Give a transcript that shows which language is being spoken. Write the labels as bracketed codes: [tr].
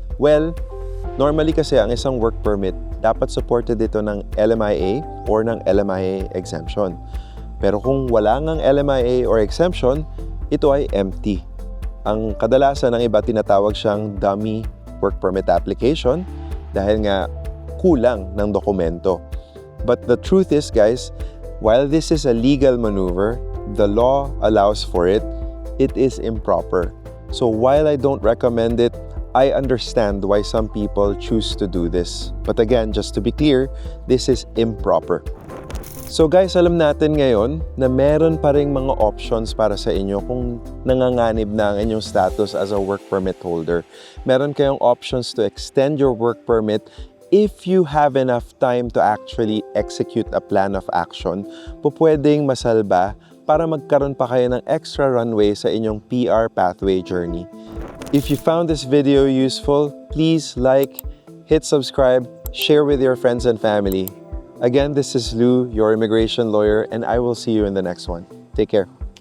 [tl] Well, normally kasi ang isang work permit, dapat supported ito ng LMIA or ng LMIA exemption. Pero kung wala ngang LMIA or exemption, ito ay empty. Ang kadalasan ng iba tinatawag siyang dummy work permit application dahil nga kulang ng dokumento. [en] But the truth is guys, while this is a legal maneuver, the law allows for it, it is improper. So while I don't recommend it, I understand why some people choose to do this. But again, just to be clear, this is improper. [tl] So guys, alam natin ngayon na meron pa ring mga options para sa inyo kung nanganganib na ang inyong status [en] as a work permit holder. [tl] Meron kayong [en] options to extend your work permit if you have enough time to actually execute a plan of action. [tl] Pwedeng masalba para magkaroon pa kayo ng extra runway sa inyong PR pathway journey. [en] If you found this video useful, please like, hit subscribe, share with your friends and family. Again, this is Lou, your immigration lawyer, and I will see you in the next one. Take care.